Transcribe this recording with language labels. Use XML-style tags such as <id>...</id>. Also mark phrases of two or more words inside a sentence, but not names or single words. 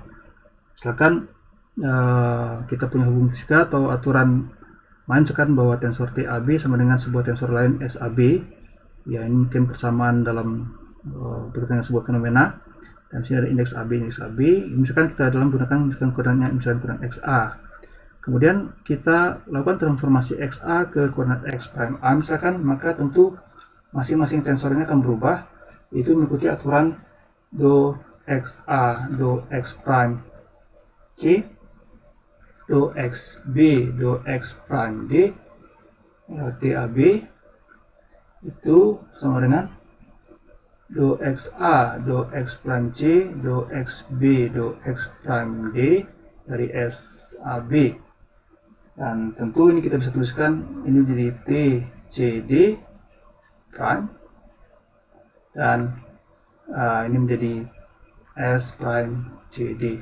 <id>Misalkan kita punya hukum fisika atau aturan main, misalkan bahwa tensor TAB sama dengan sebuah tensor lain SAB, ya ini mungkin persamaan dalam berkaitan dengan sebuah fenomena, dan sini ada indeks AB. Misalkan kita gunakan koordinatnya misalkan koordinat XA, kemudian kita lakukan transformasi XA ke koordinat X prime A misalkan, maka tentu masing-masing tensor ini akan berubah, itu mengikuti aturan do XA do X prime C do XB do X prime D TAB itu sama dengan do XA do X prime C do XB do X prime D dari SAB. Dan tentu ini kita bisa tuliskan ini jadi TCD prime, dan ini menjadi S prime CD.</id>